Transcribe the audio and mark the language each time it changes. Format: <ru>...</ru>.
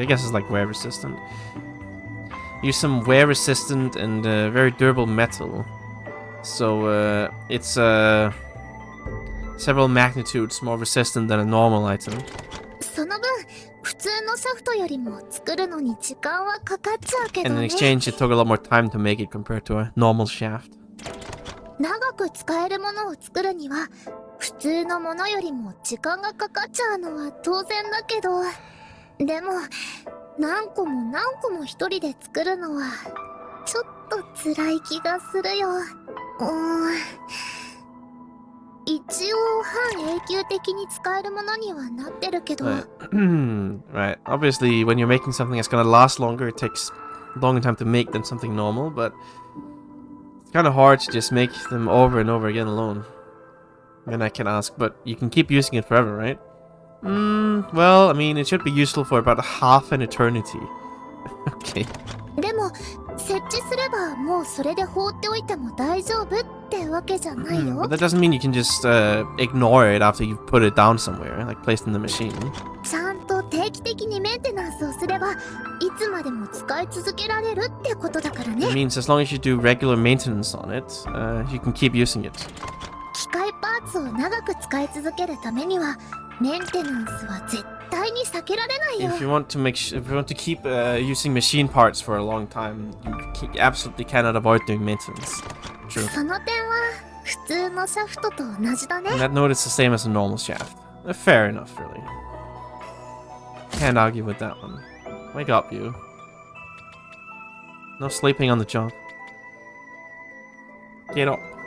<en>I guess it's like wear resistant. Use some wear resistant and very durable metal. So it's several magnitudes more resistant than a normal item.</en> <ja>その分普通のシャフトよりも作るのに時間はかかっちゃうけど</ja> <en>And in</en> <ja>ね。</ja> <en>exchange, it took a lot more time to make it compared to a normal shaft.</en> <ja>長く使えるものを作るには普通のものよりも時間がかかっちゃうのは当然だけど、でも何個も何個も一人で作るのはちょっと辛い気がするよ。一応半永久的に使えるものにはなってるけど、</ja> <en>Right. Obviously, when you're making something that's gonna last longer, it takes a longer time to make than something normal, but it's kind of hard to just make them over and over again alone. Then I can ask, but you can keep using it forever, right? Well, I mean, it should be useful for about half an eternity. Okay.</en> <ja>でも設置すればもうそれで放っておいても大丈夫ってわけじゃないよ。</ja> <en>But that doesn't mean you can just ignore it after you've put it down somewhere, like placed in the machine.</en> <ja>ちゃんと定期的にメンテナンスをすればいつまでも使い続けられるってことだから</ja> <en>It</en> <ja>ね。</ja> <en>means as long as you do regular maintenance on it, you can keep using it.</en> <ja>機械パーツを長く使い続けるためにはメンテナンスは絶対に避けられないよ。</ja> <en>If you want to keep using machine parts for a long time, you absolutely cannot avoid doing maintenance. True.</en> <ja>その点は普通のシャフトと同じだね。</ja> <en>And that note is the same as a normal shaft. Fair enough, really. Can't argue with that one. Wake up, you. No sleeping on the job. Get up.</en>